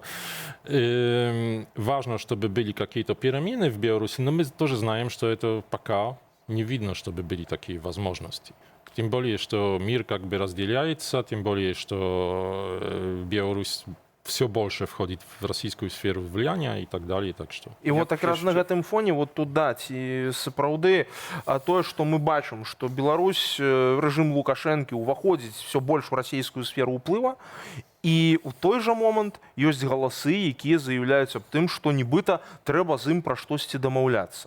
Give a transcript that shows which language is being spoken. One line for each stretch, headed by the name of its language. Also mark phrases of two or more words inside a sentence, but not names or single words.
Russian: Важно, чтобы были какие-то перемены в Беларуси, но мы тоже знаем, что это пока не видно, чтобы были такие возможности. Тем более, что мир как бы разделяется, тем более, что Беларусь все больше входит в российскую сферу влияния и так далее. Так что
Belarusian: І от якраз на гэтым фоне вот тут да, ці сапраўды тое, што мы бачым, што Беларусь, рэжым Лукашэнкі ўваходзіць все больш у расійскую сферу ўплыва, і ў той жа момант ёсць галасы, якія заяўляюць аб тым, што нібыта трэба з ім пра штосьці дамаўляцца.